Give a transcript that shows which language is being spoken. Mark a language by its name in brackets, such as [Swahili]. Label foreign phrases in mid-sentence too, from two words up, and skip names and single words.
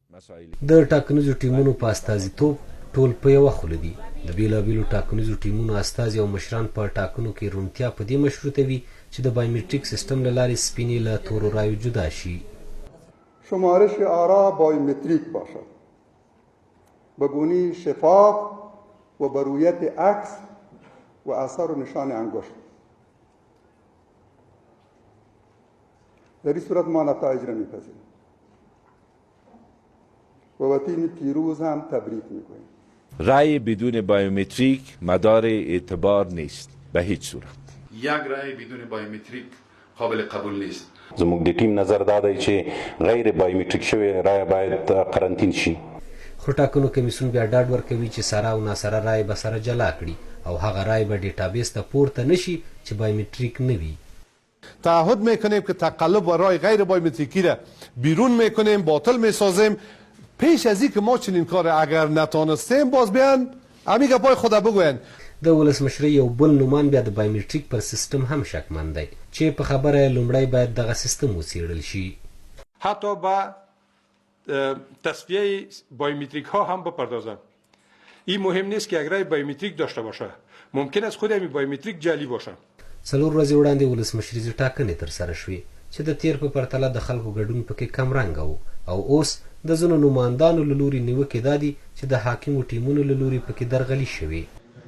[Pashto] د ټاکنیزو ټیمونو په استازیتوب ټول په یوه خوله دي. د بېلابېلو ټاکنیزو ټیمونو استازي او مشران په ټاکنو کې روڼتیا په دې مشروطوي چې د بایومتریک سیستم له لارې سپینې له تورو رایو جدا شي. [Persian] شمارش آرا بایومتریک باشد به گونه‌ای شفاف و به رویت عکس و اثر و نشان انگشت. در این صورت ما نتایج را میپذیریم و به تیم پیروز هم تبریک میکنیم. رأی بدون بایومتریک مدار اعتبار نیست به هیچ صورت. یک رأی بدون بایومتریک قابل قبول نیست. [Pashto] زموږ د ټیم نظر دا دی چې غیر بایومتریک شوی رایه باید قرنطین شي. خو ټاکنو کمیسیون بیا ډاډ ورکوي چې سره او ناسره رایې به سره جلا کړي او هغه رایې به ډیټابیس ته پورته نشي چې بایومتریک نه وي. [Persian] تعهد میکنیم که تقلب و رای غیر بایومتریکی را بیرون میکنیم، باطل میسازیم. پیش از این که ما چنین کار اگر نتانستیم باز بیان همین گپای خود بگوین. [Pashto] د ولسمشرۍ یو بل نومان بیا د بایومتریک پر سیستم هم شکمن دی چې په خبره لومړی باید دغه سیستم وڅېړل شي. [Persian] حتی به تصفیه بایومتریک ها هم بپردازن. این مهم نیست که اگر بایومتریک داشته باشه، ممکن است خود همین بایومتریک جعلی باشه. [Pashto] 4 ورځې وړاندې ولسمشریزې ټاکنې ترسره شوې چې د تیر په پرتله د خلکو ګډون پکې کمرنګه و او اوس د ځینو نوماندانو له لوري نیوکې دا دي چې د حاکمو ټیمونو له لوري پکې درغلي شوې.